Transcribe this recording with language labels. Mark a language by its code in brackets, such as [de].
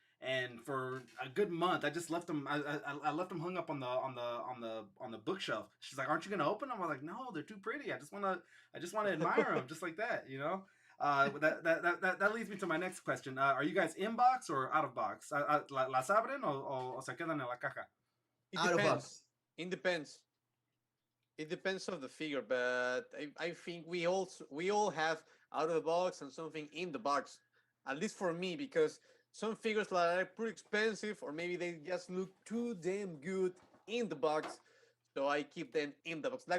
[en] And for a good month, I just left them. I left them hung up on the bookshelf. She's like, "Aren't you gonna open them?" I was like, "No, they're too pretty. I just wanna admire them, just like that, you know." That leads me to my next question. Are you guys in box or out of box? [es] ¿Las abren o se quedan en la caja? [en] It depends. It depends. It depends of the figure, but I think we all have out of the box and something in the box. At least for me, because some figures are pretty expensive, or maybe they just look too damn good in the box, so I keep them in the box.